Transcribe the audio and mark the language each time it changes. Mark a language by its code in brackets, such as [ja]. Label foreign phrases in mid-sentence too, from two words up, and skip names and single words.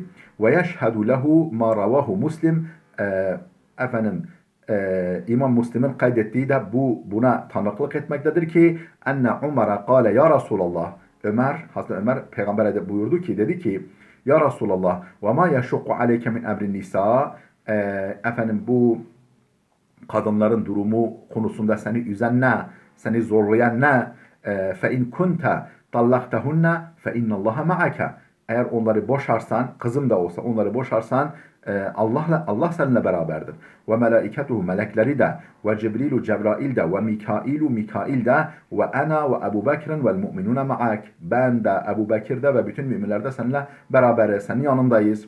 [ar] ويشهد له ما رواه مسلم. [tr] İmam Müslim'in kaydettiği de buna tanıklık etmektedir ki [ar] أن عمر قال يا رسول الله. [tr] Hazreti Ömer peygambere de buyurdu ki, dedi ki [ar] يا رسول الله وما يشق عليك من أمر النساء. [tr] Bu kadınların durumu konusunda seni üzen ne? Seni zorlayan ne? [ar] فَاِنْ كُنْتَ طَلَّقْتَهُنَّ فَاِنَّ اللّٰهَ مَعَكَ. [tr] Eğer onları boşarsan, kızım da olsa onları boşarsan Allah seninle beraberdir. [ar] وملائكته, [tr] melekleri de, [ar] وجبريل, [tr] Cebrail de, [ar] وميكائيل, [tr] Mikail de, [ar] وأنا ve Ebu Bekir'in والمؤمنون معك. [tr] Ben de, Ebu Bekir'de ve bütün müminler de seninle beraberiz, senin yanındayız.